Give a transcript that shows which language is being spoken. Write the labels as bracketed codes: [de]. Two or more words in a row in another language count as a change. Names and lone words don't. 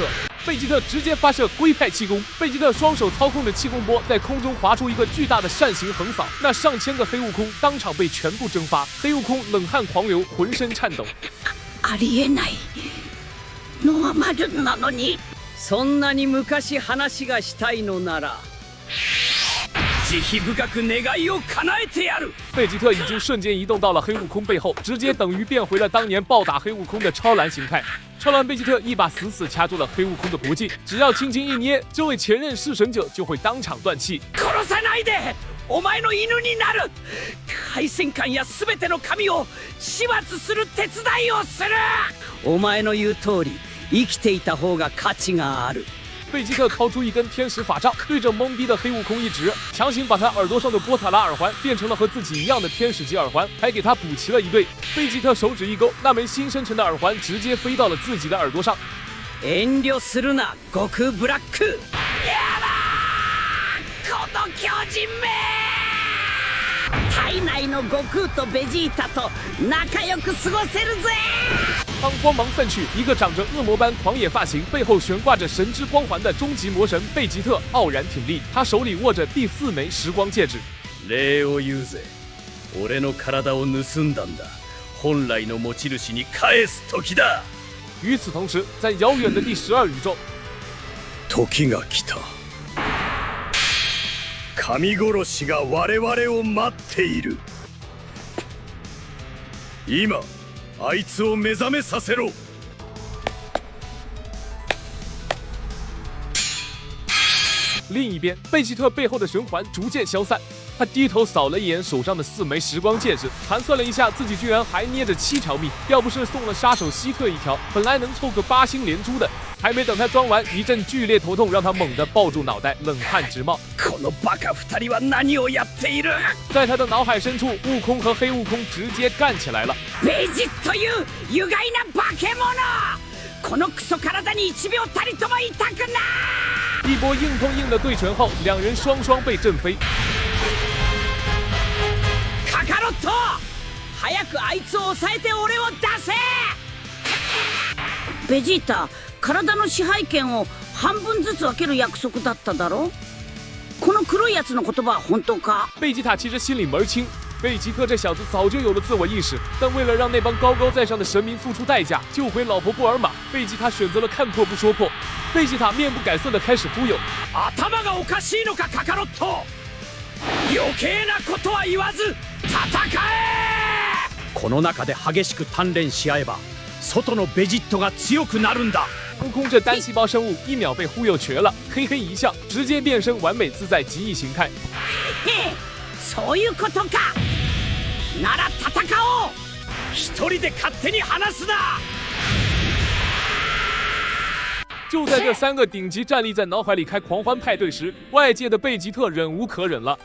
[zh] 贝吉特直接发射龟派气功，贝吉特双手操控着气功波，在空中划出一个巨大的扇形横扫，那上千个黑悟空当场被全部蒸发。黑悟空冷汗狂流，浑身颤抖。 [ja] ありえないのは魔術なのに。そんなに昔話がしたいのなら、慈悲深く願いを叶えてやる。 [zh] 贝吉特已经瞬间移动到了黑悟空背后，直接等于变回了当年暴打黑悟空的超蓝形态。超蓝贝吉特一把死死掐住了黑悟空的脖颈，只要轻轻一捏，这位前任弑神者就会当场断气。 [ja] 殺さないで、お前の犬になる。敗戦艦や全ての神を始末する手伝いをする。お前の言う通り、生きていた方が価値がある。 [zh] 贝吉特掏出一根天使法杖，对着懵逼的黑悟空一指，强行把他耳朵上的波塔拉耳环变成了和自己一样的天使级耳环，还给他补齐了一对。贝吉特手指一勾，那枚新生成的耳环直接飞到了自己的耳朵上。 [ja] 遠慮するな、悟空ブラック。やだー、この巨人め！体内の悟空とベジータと仲良く過ごせるぜ！ [zh] 当光芒散去，一个长着恶魔般狂野发型、背後悬挂着神之光环的终极魔神贝吉特傲然挺立，他手里握着第4枚时光戒指。 [ja] 礼を言うぜ。俺の体を盗んだんだ。本来の持ち主に返す時だ。 [zh] 与此同时，在遥远的第12宇宙， [ja] 時が来た。神殺しが我々を待っている。今。あいつを目覚めさせろ。 [zh] 另一边，贝吉特背后的神环逐渐消散，他低头扫了一眼手上的4枚时光戒指，盘算了一下，自己居然还捏着7条命，要不是送了杀手希特1条，本来能凑个8星连珠的。还没等他装完，一阵剧烈头痛让他猛地抱住脑袋，冷汗直冒。 [ja] このバカ2人は何をやっている？ [zh] 在他的脑海深处，悟空和黑悟空直接干起来了。 [ja] ベジという有害な化け物！このクソ体に1秒たりとも痛くない！ [zh] 一波硬碰硬的对拳后，两人双双被震飞。 [ja] カカロット！早くあいつを抑えて俺を出せ！ベジータ。体の支配権を半分ずつ分ける約束だっただろ？この黒いやつの言葉は本当か？ [zh] 贝吉塔其实心里门清，贝吉特这小子早就有了自我意识，但为了让那帮高高在上的神明付出代价，救回老婆布尔玛，贝吉塔选择了看破不说破。贝吉塔面不改色的开始忽悠。 [ja] 頭がおかしいのかカカロット！余計なことは言わず戦え！この中で激しく鍛錬し合えば、外のベジットが強くなるんだ。 [zh] 悟空这单细胞生物1秒被忽悠瘸了，嘿嘿一笑，直接变身完美自在极意形态。 [ja] へへ、そういうことか。なら戦おう。一人で勝手に話すな。 [zh] 就在这3个顶级战力在脑海里开狂欢派对时，外界的贝吉特忍无可忍了。